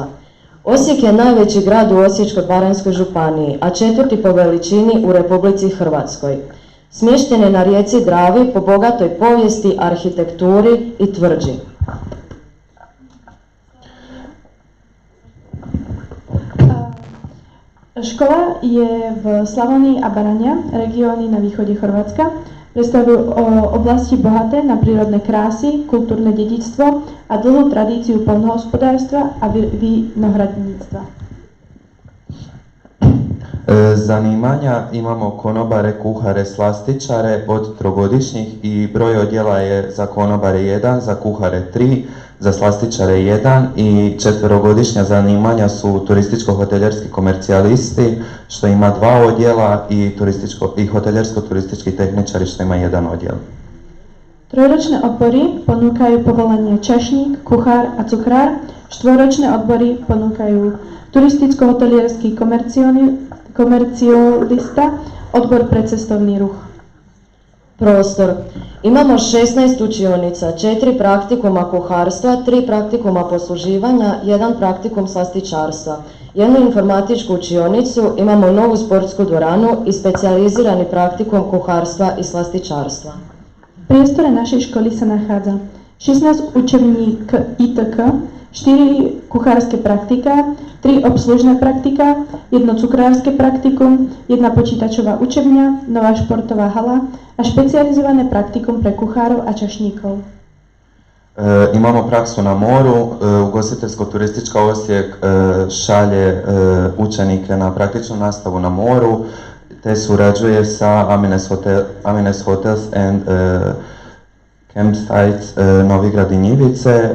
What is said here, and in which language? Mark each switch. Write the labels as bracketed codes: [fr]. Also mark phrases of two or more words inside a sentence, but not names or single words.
[hr] Osijek je najveći grad u Osječko-baranjskoj županiji, a 4. po veličini u Republici Hrvatskoj. Smješten je na rijeci Dravi po bogatoj povijesti, arhitekturi i tvrđi. [sk] Škola je v Slavonii a Baranja, regióny na východe Chorvátska. Predstavujú oblasti bohaté na prírodné krásy, kultúrne dedičstvo a dlhú tradíciu poľnohospodárstva a vinohradníctva. [hr] Zanimanja imamo konobare, kuhare, slastičare od 3-godišnjih i broj odjela je za konobare 1, za kuhare 3, za slastičare 1 i 4-godišnja zanimanja su turističko-hoteljerski komercijalisti što ima 2 odjela i hoteljersko-turistički tehničari što ima 1 odjel. [sk] Trojročné odbory ponúkajú povolanie čašník, kuchár a cukrár, štvoročné odbory ponúkajú turisticko-hotelierský komerciolista, odbor pre cestovný ruch. [hr] Prostor. Imamo 16 učionica, 4 praktikuma kuharstva, 3 praktikuma posluživanja, 1 praktikum slastičarstva, 1 informatičku učionicu, imamo novu sportsku dvoranu i specijalizirani praktikum kuharstva i slastičarstva. [sk] V priestore našej školy sa nachádza 16 učební ITK, 4 kuchárske praktika, 3 obslužné praktika, 1 cukrárske praktikum, 1 počítačová učebňa, nová športová hala a špecializované praktikum pre kuchárov a čašníkov. [hr] Imamo praksu na moru, ugostiteljsko-turistička Osijek šalje učenike na praktičnu nastavu na moru, te surađuje sa Amines Hotels and Campsites Novigrad i Njivice.